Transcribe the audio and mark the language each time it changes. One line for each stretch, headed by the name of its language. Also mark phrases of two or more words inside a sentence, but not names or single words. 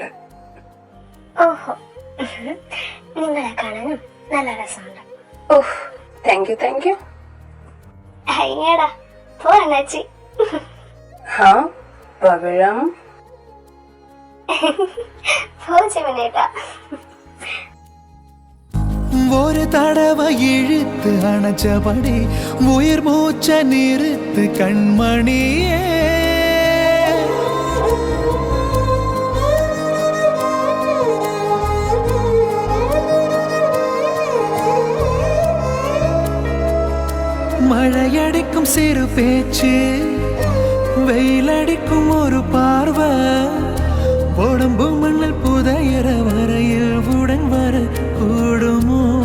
Malayalam: ഓഹോ, നിങ്ങളെ കാണാനും നല്ല രസമുണ്ട്.
English: Oh, thank you thank you.
Malayalam: അയ്യടാ, പോ അണ്ണാച്ചി. ഹാ പവിഴം, പോ ചിമനേട്ടാ.
Tamil: ஒரு தடவை இழுத்து அணைச்சபடி உயிர் மூச்ச நிறுத்து கண்மணியே. மழையடிக்கும் சிறு பேச்சு, வெயிலடிக்கும் ஒரு பார்வை, உடம்பு மண்ணில் புதையற வரையில் உடன் வர கூடுமோ?